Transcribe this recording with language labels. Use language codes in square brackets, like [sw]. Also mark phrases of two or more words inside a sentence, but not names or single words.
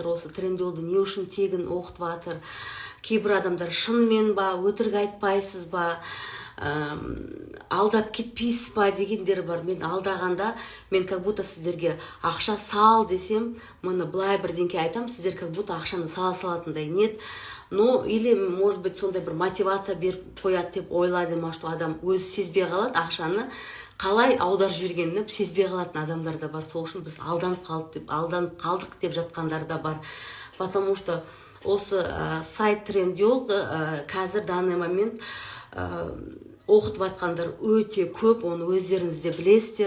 [kk] Осы Трендиолды не үшін тегін оқытып жатыр? Кейбір адамдар шынымен ба, өтірік айтпайсыз ба, алдап кетпейсіз ба дегендер бар. Мен алдағанда, мен [ru] как будто [kk] сіздерге ақша сал десем, мұны былай бірдеңке айтам, сіздер [ru] как будто [kk] ақшаны сала салатындай. [ru] Нет. Ну, или, может быть, [kk] сондай бір мотивация беріп қояды деп ойлайды ма, что адам өзі сезбей қалады, ақшаны қалай аударып жібергенін сезбей қалатын адамдар да бар. Сол үшін біз алданып қалдық деп жатқандар да бар. [ru] Потому что [kk] осы сайт Трендиолды қазір [ru] данный момент [kk] оқытып жатқандар өте көп, оны өздеріңіз де білесіздер.